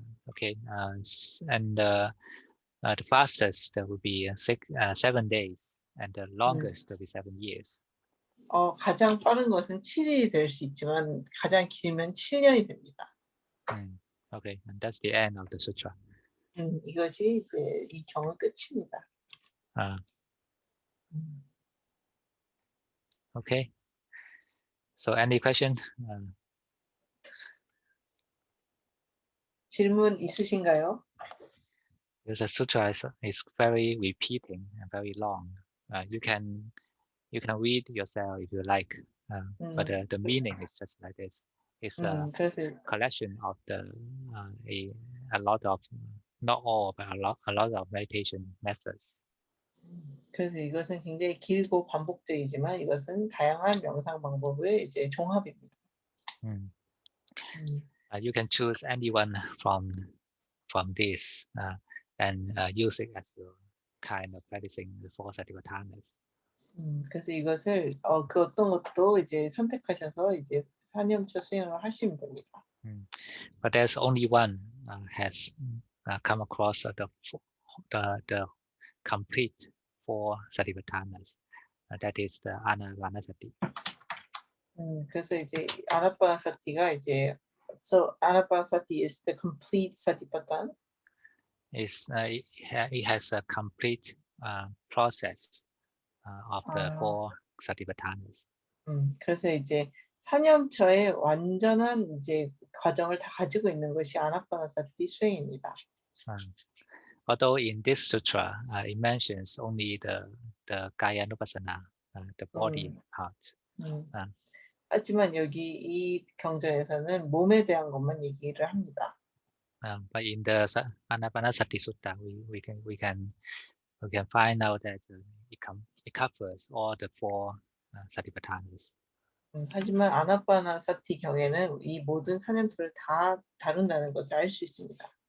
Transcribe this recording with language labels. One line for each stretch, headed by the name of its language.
English: Okay, and the fastest will be 7 days, and the longest will be 7 years.
Korean: 가장 빠른 것은 7일이 될 수 있지만 가장 길면 7년이 됩니다.
English: Okay, and that's the end of the sutra.
Korean: 이것이 이제 이 경의 끝입니다.
English: Okay. So any question?
Korean: 질문 있으신가요?
English: Because the sutra is very repeating and very long. You can read yourself if you like, but the meaning is just like this. It's a collection of a lot of, not all, but a lot of meditation methods.
Korean: 그래서 이것은 굉장히 길고 반복적이지만 이것은 다양한 명상 방법의 이제 종합입니다.
English: You can choose anyone from this and use it as your kind of practicing the four satipatthanas.
Korean: 그래서 이것을 그 어떤 것도 이제 선택하셔서 이제 사념처 수행을 하시면 됩니다.
English: But there's only one has come across the complete four satipatthanas. That is the anapanasati.
Korean: 그래서 이제 아나파나사티가 이제
English: so anapanasati is the complete satipatthana. It has a complete process of the four satipatthanas.
Korean: 그래서 이제 사념처의 완전한 이제 과정을 다 가지고 있는 것이 아나파나사티 수행입니다.
English: although in this sutra it mentions only the kaya nupassana, the body part.
Korean: 하지만 여기 이 경전에서는 몸에 대한 것만 얘기를 합니다.
English: But in the Anapanasati Sutta, we can find out that it covers all the four Satipatthanas.
Korean: 하지만 아나파나사티 경에는 이 모든 사념들을 다 다룬다는 것을 알 수 있습니다.